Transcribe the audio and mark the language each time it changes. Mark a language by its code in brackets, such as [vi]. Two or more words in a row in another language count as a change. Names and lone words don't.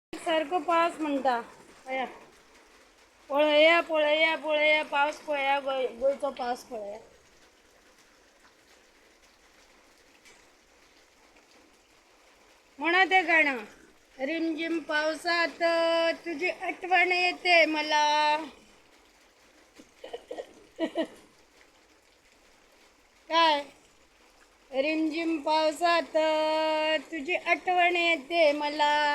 [kok] सारखं पावस म्हणटा. पळया पळया पळया पळया पावस पळया, गोंयचो पावस पळया. म्हणा ते गाणं, [mr] रिमझिम पावसात तुझी आठवण येते मला. काय, रिमझिम पावसात तुझी आठवण येते मला.